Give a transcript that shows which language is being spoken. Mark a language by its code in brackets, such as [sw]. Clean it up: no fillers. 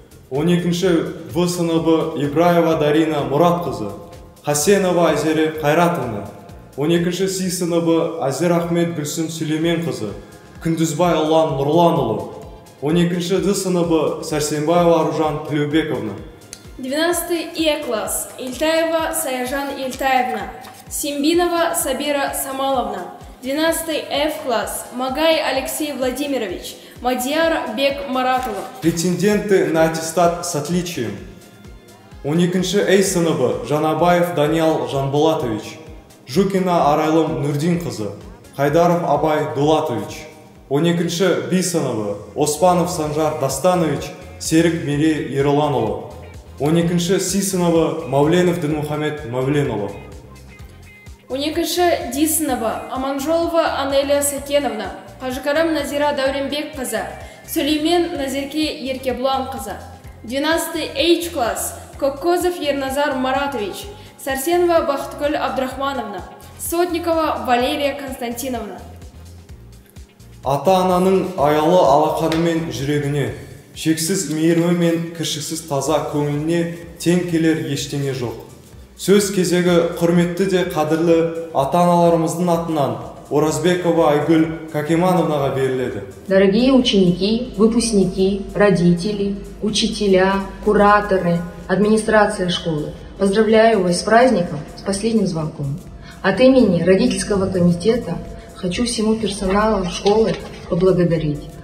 [kk] 12-ші В сыныбы Ибраева Дарина Мұратқызы, Хасенова Азере Қайратовна, 12-ші Си сыныбы Азер Ахмет Гүлсім Сүлейменқызы, Күндізбай Ұлан Нұрланұлы, 12-ші Д сыныбы Сәрсенбаева Аружан Тілеубековна. [ru] 12-й Е класс Ильтаева Саяжан Ильтаевна, Симбинова Сабира Самаловна. 12-й Ф класс Магай Алексей Владимирович, Мадияр Бек Маратұлы. Претенденты на аттестат с отличием. [kk] 12-ші Эй сыныбы Жанабаев Даниал Жанболатович, Жукина Арайлым Нурдинқызы, Қайдаров Абай Дулатович. 12-ші Би сыныбы Оспанов Санжар Дастанович, Серік Мерей Ероланұлы. 12-ші Си сыныбы Мауленов Дінмұхамед Мауленұлы. 12-ші Ди сыныбы Аманжолова Анелия Сакеновна, Қажықарам Назира Дәуренбек қызы, Сүлеймен Назерке Еркеблан қызы. [ru] 12-й H класс Коккозов Ерназар Маратович, Сарсенова Бахткүл Абдрахмановна, Сотникова Валерия Константиновна. [kk] Ата-ананың аялы алақаны мен жүрегіне, шексіз мейірімі мен кіршіксіз таза көңіліне тең келер ештеңе жоқ. Сөз кезегі құрметті де қадірлі ата-аналарымыздың атынан Оразбекова Айгүл Какимановнаға беріледі. [ru] Дорогие ученики, выпускники, родители, учителя, кураторы, администрация школы, поздравляю вас с праздником, с последним звонком. От имени родительского комитета хочу всему персоналу школы поблагодарить.